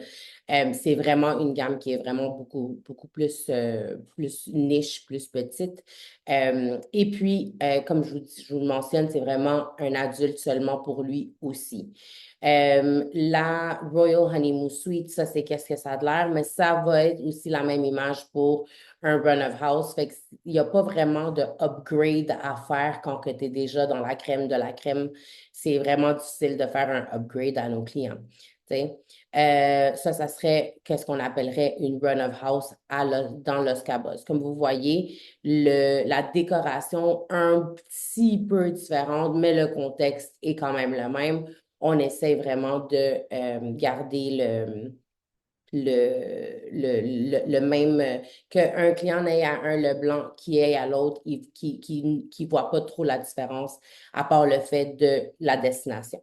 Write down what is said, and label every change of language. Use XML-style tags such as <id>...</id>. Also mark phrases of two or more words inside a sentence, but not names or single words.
<fr>C'est vraiment une gamme qui est vraiment beaucoup plus niche, plus petite. Et puis, comme je vous le mentionne, c'est vraiment un adulte seulement pour lui aussi. La Royal Honeymoon Suite, ça, c'est qu'est-ce que ça a de l'air, mais ça va être aussi la même image pour un</fr> <en>run of house.</en> <fr>Fait qu'il n'y a pas vraiment de upgrade à faire quand tu es déjà dans la crème de la crème. C'est vraiment difficile de faire un upgrade à nos clients. Ça serait qu'est-ce qu'on appellerait une</fr> <en>run of house</en> <fr>dans Los Cabos. Comme vous voyez, la décoration un petit peu différente, mais le contexte est quand même le même. On essaie vraiment de garder le même, qu'un client n'ait à un Leblanc qui ait à l'autre, qui voit pas trop la différence, à part le fait de la destination.</fr>